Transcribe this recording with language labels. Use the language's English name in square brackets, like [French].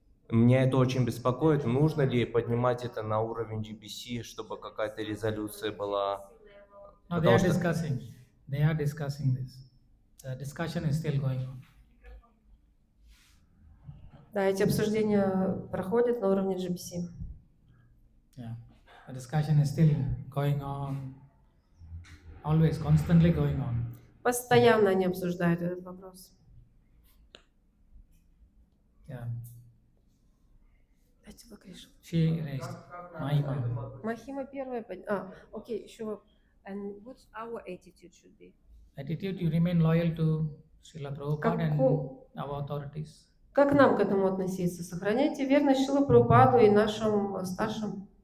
[Russian] Меня это очень беспокоит. Нужно ли поднимать это на уровень GBC, чтобы какая-то резолюция была? [English] No, they are discussing. They are discussing this. The discussion is still going on. [Russian] Да, эти обсуждения проходят на уровне GBC. [English] Yeah, the discussion is still going on. Always, constantly going on. [Russian] Постоянно они обсуждают этот вопрос. [English] Yeah. [Russian] Дайте Кришна. [English] She raised Mahima. [Russian] Махима первая. Окей, еще. [English] And what our attitude should be? Attitude, you remain loyal to Srila Prabhupada and [Russian] Каку- [English] our authorities. [Russian] Как нам к этому относиться? Сохраняйте верность Шриле Прабхупаду и нашим старшим.